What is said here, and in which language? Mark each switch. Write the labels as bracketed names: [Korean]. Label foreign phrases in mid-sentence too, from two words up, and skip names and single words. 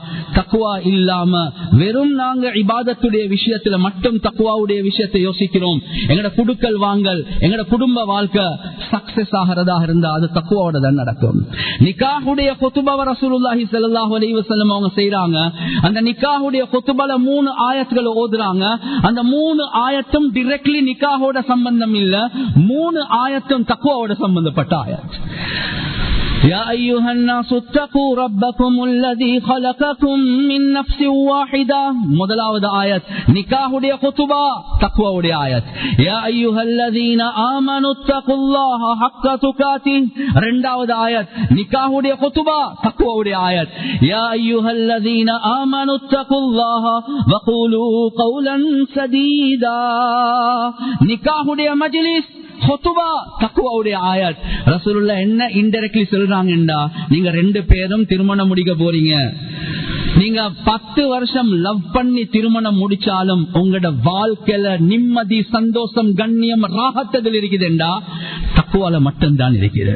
[Tamil] தக்குவா இல்லாம வெறும் நாங்க இபாதத்துடைய விஷயத்துல மட்டும் தக்குவாவுடைய விஷயத்தை யோசிக்கிறோம், எங்கட குடுக்கல் வாங்கல் எங்கட குடும்ப வாழ்க்கை சக்சஸ் ஆகிறதாக இருந்தா அது தக்குவாவோட தான் நடக்கும். நிக்காஹுடைய குத்துபாவை [Arabic] رسول الله صلى الله عليه وسلم [Tamil] அவங்க செய்றாங்க. அந்த நிக்காஹுடைய குத்துபால 3 ஆயத்துகளை ஓதுறாங்க. அந்த 3 ஆயத்தும் டைரக்ட்லி நிக்காஹோட சம்பந்தம் இல்ல, 3 ஆயத்தும் தக்குவாவோட சம்பந்தப்பட்ட ஆயத். [Arabic] يا أيها الناس اتقوا ربكم الذي خلقكم من نفس واحدة. [Tamil] முதலாவது ஆயத் நிக்காஹுடைய குத்துபா, தக்வாவுடைய ஆயத். [Arabic] يا أيها الذين آمنوا اتقوا الله حق تقاته. [Tamil] இரண்டாவது ஆயத் நிக்காஹுடைய குத்துபா, தக்வாவுடைய ஆயத். [Arabic] يا أيها الذين آمنوا اتقوا الله وقولوا قولا سديدا. [Tamil] நிக்காஹுடைய மஜ்லிஸ் ஹுதுபா, தக்வாவுடைய ஆயத். ரசூலுல்லாஹ் என்ன இன்டைரக்ட்லி சொல்றாங்கடா, நீங்க 2 பேரும் திருமணம் முடிக்க போறீங்க. நீங்க 10 வருஷம் லவ் பண்ணி திருமணம் முடிச்சாலும் உங்களோட வாழ்க்கையில நிம்மதி, சந்தோஷம், கண்ணியம், ராகத்ததில் இருக்குதுண்டா தக்குவால மட்டும்தான் இருக்குது.